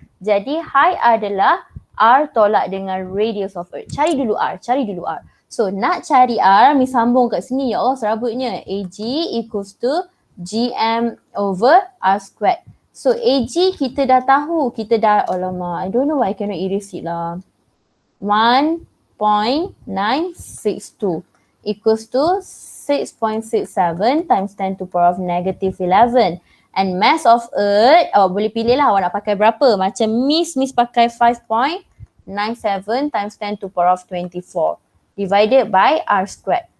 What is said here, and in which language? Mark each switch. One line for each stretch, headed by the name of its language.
Malay: Jadi height adalah R tolak dengan radius of Earth. Cari dulu R. So nak cari R, Miss sambung kat sini. Ya Allah serabutnya.
English: AG equals to GM over R squared.
Malay: So AG kita dah tahu. Alamak, I don't know why I cannot erase it lah.
English: 1.962 equals to 6.67 times 10 to the power of negative 11.
Malay: And mass of Earth, awak boleh pilih lah awak nak pakai berapa. Macam Miss pakai 5.97 times 10 to the power of 24 divided by R squared.